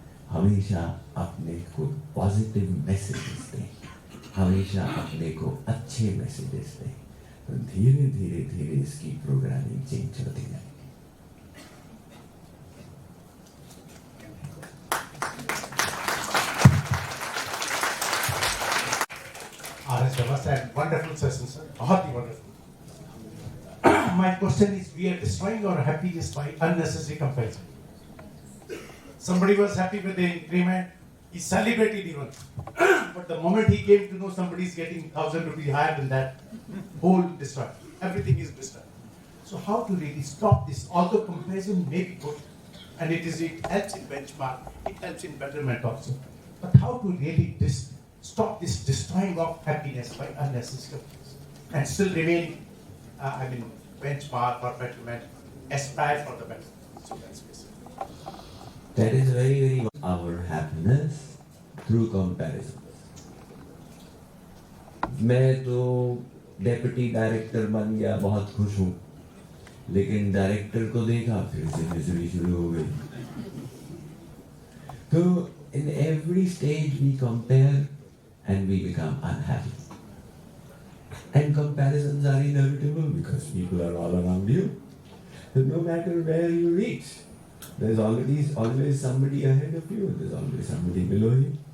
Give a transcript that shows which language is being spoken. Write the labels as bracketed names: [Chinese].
[Hindi] हमेशा अपने को पॉजिटिव मैसेजेस दें, हमेशा अपने को अच्छे मैसेजेस दें, तो धीरे धीरे धीरे इसकी प्रोग्रामिंग चेंज होती जाएगी। [English] And wonderful session, sir. [Hindi] बहुत ही wonderful. [English] My question is, we are destroying our happiness by unnecessary comparison. Somebody was happy with the increment, he celebrated even. But the moment he came to know somebody is getting 1,000 rupees higher than that, whole destroyed. Everything is destroyed. So how to really stop this? Although comparison may be good, and it helps in benchmark, it helps in betterment also. But how to really stop this destroying of happiness by unnecessary comparison and still remain, benchmark or betterment, aspire for the better. So that's basically. That is very, very our happiness through comparison. [Hindi] मैं तो deputy director बन गया, बहुत खुश हूँ, लेकिन director को देखा फिर से मिजरी शुरू हो गई। तो [English] in every stage we compare and we become unhappy. And comparisons are inevitable because people are all around you. So no matter where you reach, there's always somebody ahead of you, there's always somebody below you.